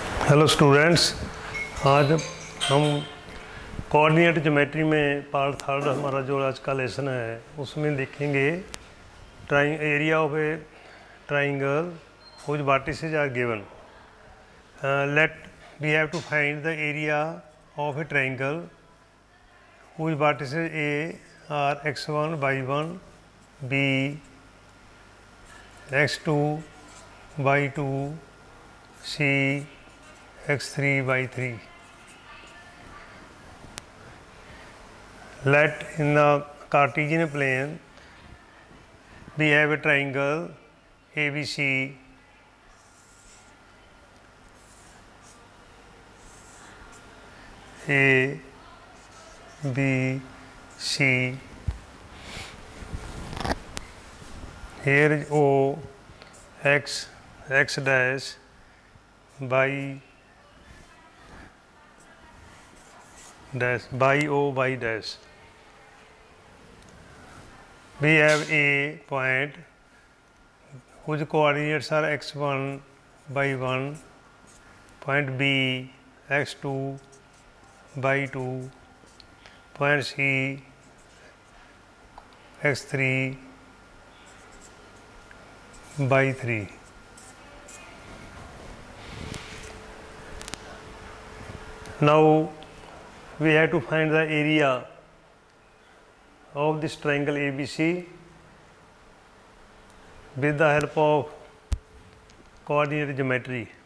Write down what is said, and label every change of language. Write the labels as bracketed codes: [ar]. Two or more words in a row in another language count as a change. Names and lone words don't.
[en] Hello students, [hi] आज हम [en] coordinate geometry में part third [hi] हमारा जो आज का लेसन है उसमें देखेंगे [en] area of a triangle whose vertices are given. We have to find the area of a triangle whose vertices A are x1 y1, B x2 y2, C x3 y3. Let in the Cartesian plane we have a triangle ABC A B C. Here is O x dash y dash by O y dash. We have a point whose coordinates are x1 y1, point B x2 y2, point C x3 y3. Now we have to find the area of this triangle ABC with the help of coordinate geometry.